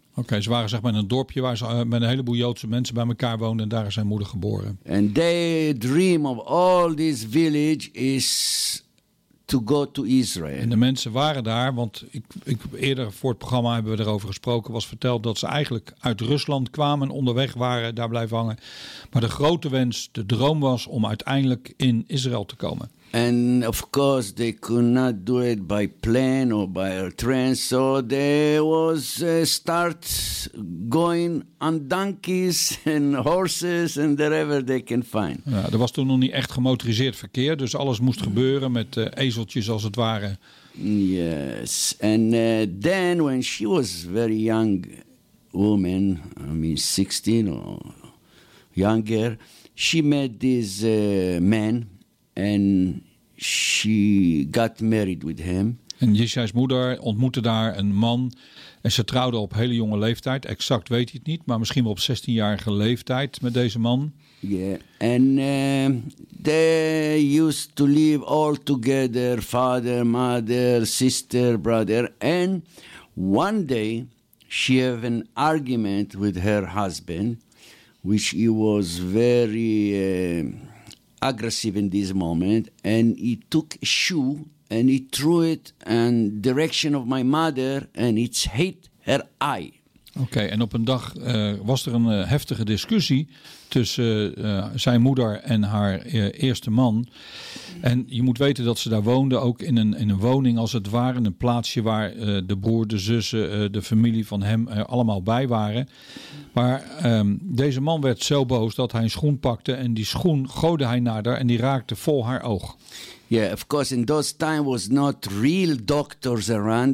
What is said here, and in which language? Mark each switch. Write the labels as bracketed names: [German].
[Dutch] Oké, ze waren zeg maar in een dorpje waar ze met een heleboel Joodse mensen bij elkaar woonden en daar is zijn moeder geboren. [English] And they dream of all this village is to go to Israel. [Dutch] En de mensen waren daar, want ik eerder voor het programma hebben we erover gesproken, was verteld dat ze eigenlijk uit Rusland kwamen, onderweg waren, daar blijven hangen. Maar de grote wens, de droom was om uiteindelijk in Israël te komen. [English] And of course they could not do it by plane or by a train, so they was start going on donkeys and horses and whatever they can find. [Dutch] Ja, er was toen nog niet echt gemotoriseerd verkeer, dus alles moest gebeuren met ezeltjes als het ware. [English] Yes, and then when she was very young woman, I mean 16 or younger, she met this man. And she got married with him. [Dutch] En Ishai's moeder ontmoette daar een man. En ze trouwde op hele jonge leeftijd. Exact weet hij het niet, maar misschien wel op 16-jarige leeftijd met deze man. [English] Yeah. And they used to live all together. Father, mother, sister, brother. And one day she have an argument with her husband. which he was very aggressive in this moment, and he took a shoe and he threw it in the direction of my mother, and it hit her eye. [Dutch] Okay, en op een dag was er een heftige discussie tussen zijn moeder en haar eerste man. En je moet weten dat ze daar woonden, ook in een woning als het ware. Een plaatsje waar de broer, de zussen, de familie van hem er allemaal bij waren. Maar deze man werd zo boos dat hij een schoen pakte en die schoen gooide hij naar haar en die raakte vol haar oog. [English] Yeah, of course, in those time was not real doctors around.